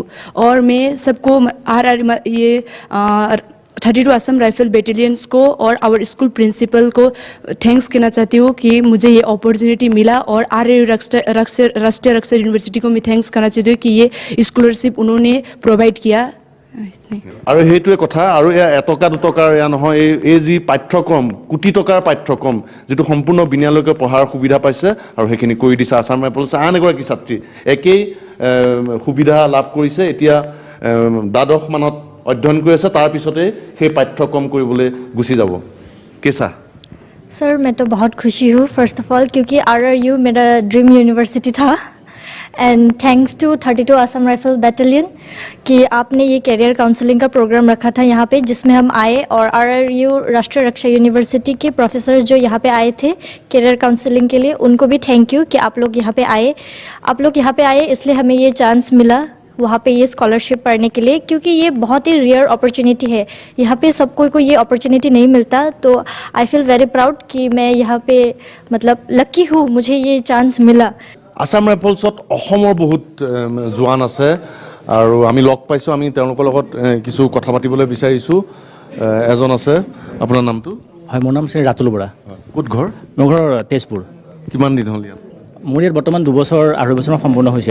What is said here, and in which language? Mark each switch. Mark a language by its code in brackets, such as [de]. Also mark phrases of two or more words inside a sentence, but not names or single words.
[hi] और मैं सबको ये 32 असम राइफल बेटालियंस को और [en] our school principal [hi] को थैंक्स कहना चाहती हूँ कि मुझे ये अपॉर्चुनिटी मिला, और RRU राष्ट्रीय रक्षा यूनिवर्सिटी को मैं थैंक्स करना चाहती हूँ कि ये स्कॉलरशिप उन्होंने प्रोवाइड किया। [as] আৰু সেইটোৱে কথা। আৰু এয়া এটকা দুটকাৰ এয়া নহয়, এই যি পাঠ্যক্ৰম, কোটি টকাৰ পাঠ্যক্ৰম যিটো সম্পূৰ্ণ বিনালৈকে পঢ়াৰ সুবিধা পাইছে, আৰু সেইখিনি কৰি দিছে আছাম ৰাইফলছে। আন এগৰাকী ছাত্ৰী একেই সুবিধা লাভ কৰিছে, এতিয়া দ্বাদশ মানত অধ্যয়ন কৰি আছে, তাৰপিছতে সেই পাঠ্যক্ৰম কৰিবলৈ গুচি যাব। কেঁচা [hi] सर मैं तो बहुत खुशी हूँ [en] first of all, [hi] क्योंकि RRU मेरा ड्रीम यूनिवर्सिटी था, [en] and thanks to [hi] 32 असम राइफल बैटालियन कि आपने ये [en] career counselling [hi] का प्रोग्राम रखा था यहाँ पे, जिसमें हम आए और RRU राष्ट्रीय रक्षा यूनिवर्सिटी के प्रोफेसर जो यहाँ पे आए थे [en] career counselling [hi] के लिए, उनको भी [en] thank you [hi] कि आप लोग यहाँ पे आए। आप लोग यहाँ पे आए इसलिए हमें ये चांस मिला वहाँ पे ये स्कॉलरशिप पढ़ने के लिए, क्योंकि ये बहुत ही [en] rare opportunity [hi] है। यहाँ पे सबको को ये अपॉर्चुनिटी नहीं मिलता, तो [en] I feel very proud [hi] कि मैं यहाँ पे मतलब लकी हूँ, मुझे ये चांस मिला। [as] আসাম ৰাইফলছত অসমৰ বহুত জোৱান আছে আৰু আমি লগ পাইছোঁ, আমি তেওঁলোকৰ লগত কিছু কথা পাতিবলৈ বিচাৰিছোঁ। এজন আছে, আপোনাৰ নামটো? হয়, মোৰ নাম শ্ৰী ৰাতুল বৰা। ক'ত ঘৰ? মোৰ ঘৰ তেজপুৰ। কিমান দিন হ'ল ইয়াত? মোৰ ইয়াত বৰ্তমান 2 বছৰ 2.5 বছৰ সম্পূৰ্ণ হৈছে।